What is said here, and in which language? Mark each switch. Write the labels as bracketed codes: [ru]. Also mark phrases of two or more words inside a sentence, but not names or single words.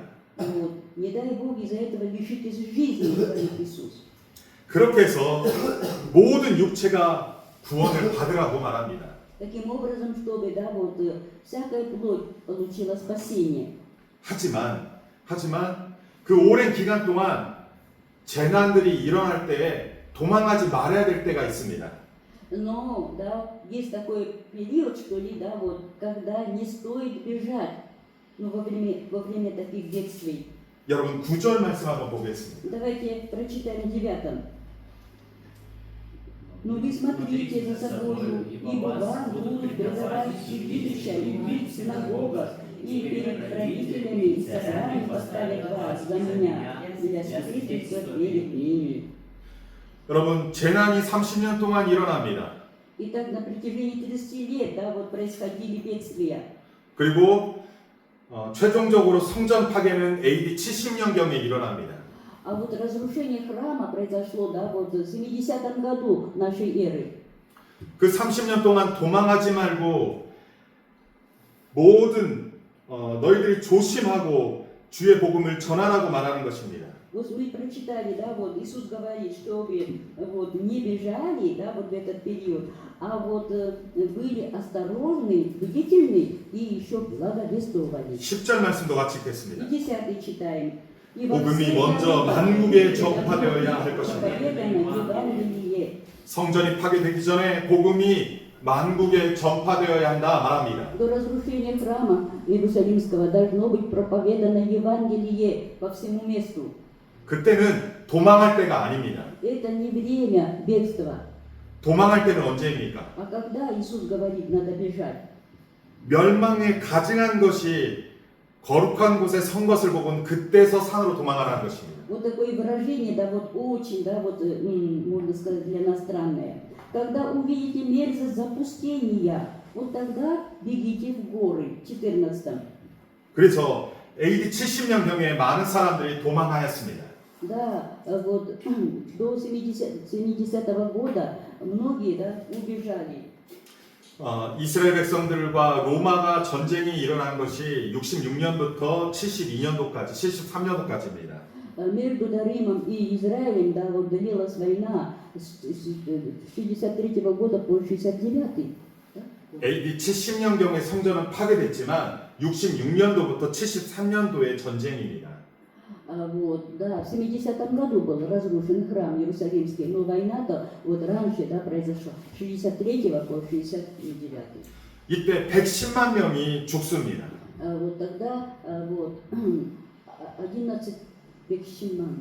[ru] Не дай Бог из-за этого лишитесь жизни, говорит Иисус. [ko] 그렇게 해서 모든 육체가 구원을 받으라고 말합니다. [ru] Таким образом, чтобы всякая плоть получила спасение. [ko] 하지만 그 오랜 기간 동안 재난들이 일어날 때에 도망하지 말아야 될 때가 있습니다. [ru] Но есть такой период, что ли, когда не стоит бежать, во время таких бедствий. [ko] 여러분 9절 말씀 한번 бо겠습니다. [ru] Давайте прочитаем 9. «Но вы смотрите за собою, ибо вам будут предавать судилища и бить в синагогах, и перед правителями и царями поставят вас за меня, для свидетельства перед ними». [ko] 여러분 재난이 30년 동안 일어납니다. [ru] Итак, на протяжении 30 лет происходили бедствия. [ko] 그리고 최종적으로 성전 파괴는 AD 70년경에 일어납니다. [ru] А разрушение храма произошло в 70 году нашей эры. [ko] 그 30년 동안 도망하지 말고 모든 너희들이 조심하고 주의 복음을 전하라고 말하는 것입니다. [ru] Вот мы прочитали, Иисус говорит, что вы не бежали, в этот период, а были осторожны, бдительны и еще благовествовали. [ko] 10절 말씀도 같이 읽겠습니다. [ru] И 10 читаем. [ko] 복음이 먼저 만국에 전파되어야 할 것입니다. 성전이 파괴되기 전에 복음이 만국에 전파되어야 한다 말합니다. [ru] До разрушения храма Иерусалимского должно быть проповедано Евангелие по всему месту. [ko] 그때는 도망할 때가 아닙니다. [ru] Это не время бегства. [ko] 도망할 때는 언제입니까? [ru] А когда Иисус говорит, надо бежать? [ko] 멸망에 가증한 것이 거룩한 곳에 선 것을 보고는 그때서 산으로 도망하라는 것입니다. [ru] Вот такое выражение, очень, можно сказать, для нас странное. Когда увидите мерзость запустения, тогда бегите в горы. 14. [ko] 그래서 AD 70년경에 많은 사람들이 도망하였습니다. [ru] Да, до 70 года многие убежали. [ko] 이스라엘 백성들과 로마가 전쟁이 일어난 것이 66년부터 72년도까지, 73년도까지입니다. [ru] Между Римом и Израилем, длилась война с 63 года по 69. [ko] AD 70년경에 성전은 파괴됐지만 66년도부터 73년도의 전쟁입니다. [ru] В 70 году был разрушен храм Иерусалимский, но война-то раньше произошла, с 63 по 69. [ko] 이때 110만 명이 죽습니다. [ru] Тогда 11 Бекшиман.